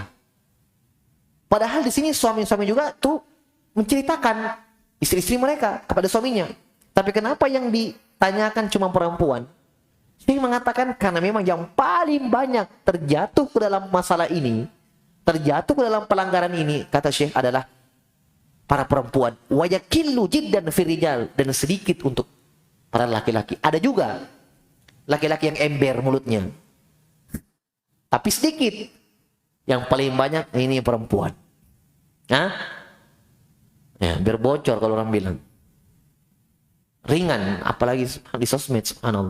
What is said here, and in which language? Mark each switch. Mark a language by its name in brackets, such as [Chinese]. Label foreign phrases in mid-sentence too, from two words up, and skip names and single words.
[Indonesian] Padahal di sini suami-suami juga tuh menceritakan istri-istri mereka kepada suaminya. Tapi kenapa yang ditanyakan cuma perempuan? Ini mengatakan karena memang yang paling banyak terjatuh ke dalam masalah ini, terjatuh ke dalam pelanggaran ini, kata Syekh, adalah para perempuan. [Arabic] ويقل جدا في الرجال, [Indonesian] dan sedikit untuk para laki-laki. Ada juga laki-laki yang ember mulutnya, tapi sedikit. Yang paling banyak ini perempuan. Hah? Ya, biar bocor kalau orang bilang. Ringan, apalagi di sosmed, subhanallah.